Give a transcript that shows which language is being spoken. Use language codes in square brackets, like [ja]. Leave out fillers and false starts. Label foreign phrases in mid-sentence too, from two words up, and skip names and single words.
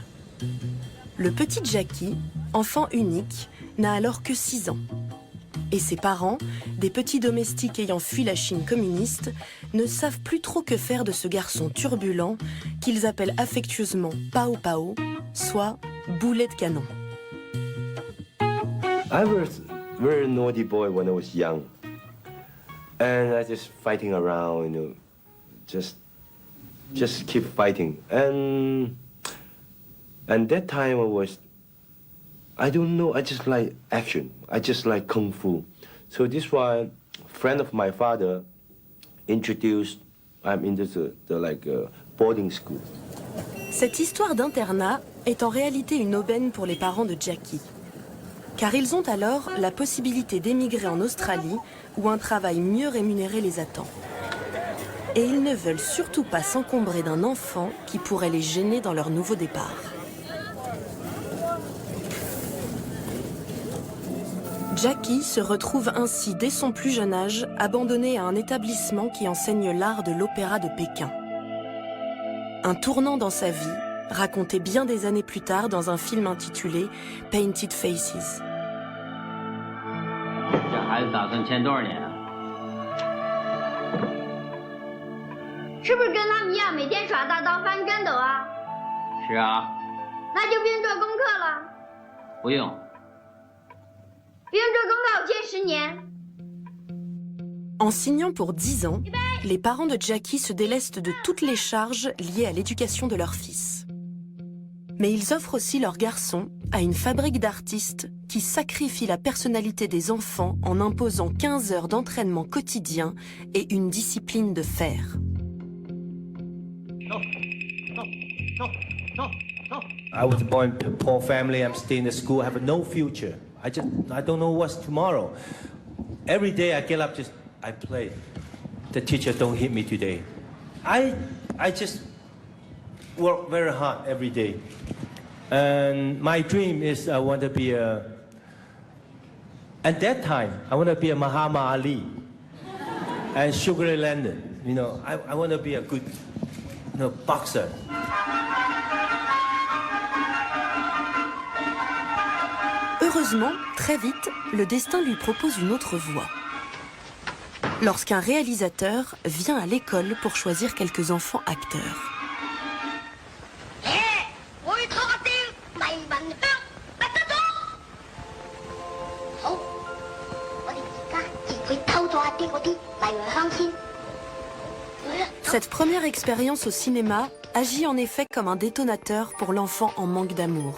[fr] Le petit Jackie, enfant unique, n'a alors que 6 ans. Et ses parents, des petits domestiques ayant fui la Chine communiste, ne savent plus trop que faire de ce garçon turbulent qu'ils appellent affectueusement Pao Pao, soit boulet de canon. [en] I was a very naughty boy when I was young. And I just fighting around, just keep fighting. And that time I don't know, I just like action. I just like kung fu. So this one, friend of my father introduced, I'm into the boarding school. [fr] Cette histoire d'internat est en réalité une aubaine pour les parents de Jackie. Car ils ont alors la possibilité d'émigrer en Australie où un travail mieux rémunéré les attend. Et ils ne veulent surtout pas s'encombrer d'un enfant qui pourrait les gêner dans leur nouveau départ. Jackie se retrouve ainsi dès son plus jeune âge abandonné à un établissement qui enseigne l'art de l'opéra de Pékin. Un tournant dans sa vie, raconté bien des années plus tard dans un film intitulé Painted Faces. [zh] 这孩子打算签多少年啊？是不是跟他们一样每天耍大刀翻跟斗啊？是啊，那就不用做功课了。不用。不用做功课，我欠10年。 [fr] En signant pour 10 ans, les parents de Jackie se délestent de toutes les charges liées à l'éducation de leur fils. Mais ils offrent aussi leur garçon à une fabrique d'artistes qui sacrifie la personnalité des enfants en imposant 15 heures d'entraînement quotidien et une discipline de fer. [en] I was born to a poor family. I'm staying in school. I have no future. I don't know what's tomorrow. Every day I get up, I play. The teacher don't hit me today. I just work very hard every day. And my dream is I want to be at that time, I want to be a Muhammad Ali and Sugar Ray Leonard. You know, I want to be a good, boxer. [fr] Heureusement, très vite, le destin lui propose une autre voie. Lorsqu'un réalisateur vient à l'école pour choisir quelques enfants acteurs. Cette première expérience au cinéma agit en effet comme un détonateur pour l'enfant en manque d'amour.